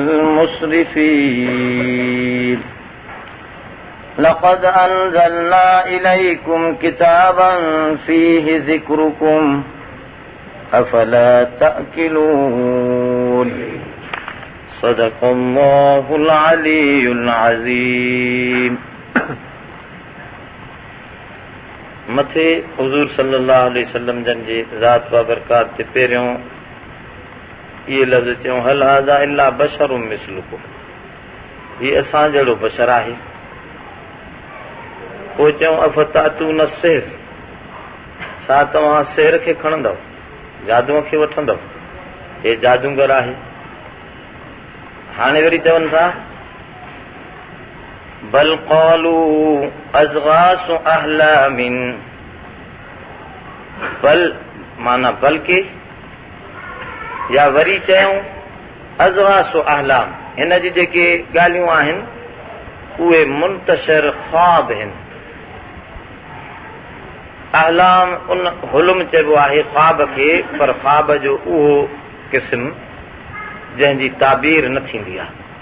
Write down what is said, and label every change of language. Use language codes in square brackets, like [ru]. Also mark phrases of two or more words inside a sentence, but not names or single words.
[ar] المسرفين لقد أنزلنا إليكم كتابا فيه ذكركم أفلا تأكلون صدق الله العلي العظيم [sd] मथे हुजूर [ar] صلى الله عليه وسلم [sd] जन जे ज़ात व बरकात ते पहिरियों ये लफ़्ज़ चयो [ar] هل هذا إلا بشر مثلكم [sd] ये असां जहिड़ो बशर आहे पोइ चयो [ar] أفتأتون السحر [sd] छा तव्हां सिहर खे खणंदव जादूअ खे वठंदव हे जादूगर आहे हाणे वरी चवनि था [ar] بل قالوا أضغاث أحلام [sd] बल माना बल्कि या वरी चयूं [ar] أضغاث أحلام [sd] हिन जी जेके ॻाल्हियूं आहिनि उहे मुंतशिर ख़्वाब आहिनि अहलाम उन हुलुम चइबो आहे ख़्वाब खे पर ख़्वाब जो उहो क़िस्म जंहिंजी ताबीर न थींदी आहे